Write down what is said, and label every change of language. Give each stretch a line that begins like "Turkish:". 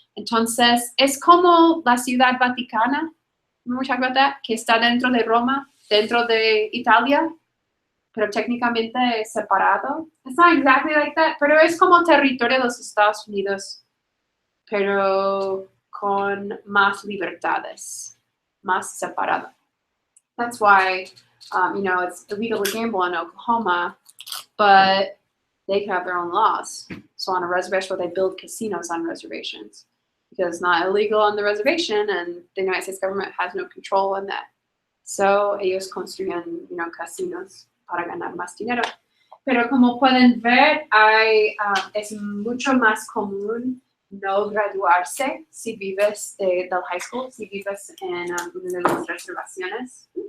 Spanish: Entonces, es como la Ciudad Vaticana, que está dentro de Roma, dentro de Italia, pero técnicamente separado.
English: It's not exactly like that,
Spanish: pero es como territorio de los Estados Unidos, pero con más libertades, más separado.
English: That's why, it's illegal to gamble in Oklahoma, but they can have their own laws. So on a reservation where they build casinos on reservations, because it's not illegal on the reservation and the United States government has no control on that.
Spanish: So ellos construyen, casinos para ganar más dinero. Pero como pueden ver, es mucho más común no graduarse si vives del high school, si vives en una de las reservaciones.